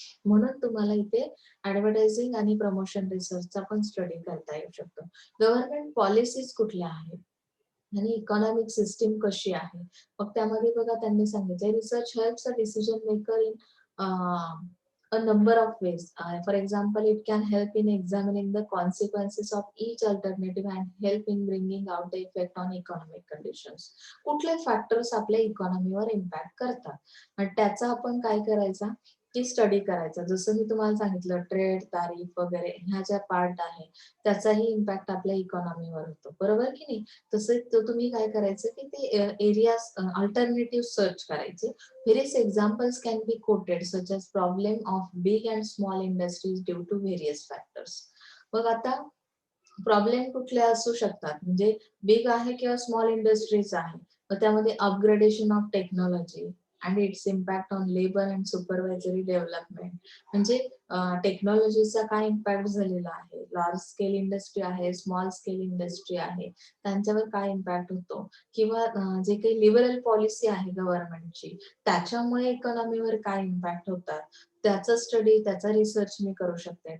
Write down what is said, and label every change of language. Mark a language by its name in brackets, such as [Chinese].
[Marathi] म्हणून तुम्हाला इथे ऍडव्हर्टायझिंग आणि प्रमोशन रिसर्चचा पण स्टडी करता येऊ शकतो. गव्हर्नमेंट पॉलिसीज कुठल्या आहेत आणि इकॉनॉमिक सिस्टीम कशी आहे. मग त्यामध्ये बघा त्यांनी सांगितले [English] Research helps a decision maker in a number of ways. For example, it can help in examining the consequences of each alternative and help in bringing out the effect on economic conditions. [Marathi] कुठले factors आपल्या इकॉनॉमीवर impact करतात आणि त्याचा आपण काय करायचा की study करायचा. जसं मी तुम्हाला सांगितलं ट्रेड, तारीफ वगैरे ह्या ज्या पार्ट आहे त्याचाही इम्पॅक्ट आपल्या इकॉनॉमीवर होतो, बरोबर की नाही. तसंच तुम्ही काय करायचं की ते एरियाज अल्टरनेटिव्ह सर्च करायचे. [English] Various examples can be quoted, such as problem of big and small industries due to various factors. [Marathi] मग आता प्रॉब्लेम कुठले असू शकतात, म्हणजे बिग आहे किंवा स्मॉल इंडस्ट्रीज आहे. मग त्यामध्ये [English] Upgradation of technology and its impact on labour and supervisory development. [Marathi] म्हणजे टेक्नॉलॉजीचा काय इम्पॅक्ट झालेला आहे, लार्ज स्केल इंडस्ट्री आहे, स्मॉल स्केल इंडस्ट्री आहे, त्यांच्यावर काय इम्पॅक्ट होतो, किंवा जे काही लिबरल पॉलिसी आहे गव्हर्नमेंटची त्याच्यामुळे इकॉनॉमीवर काय इम्पॅक्ट होतात, त्याचा स्टडी, त्याचा रिसर्च मी करू शकते.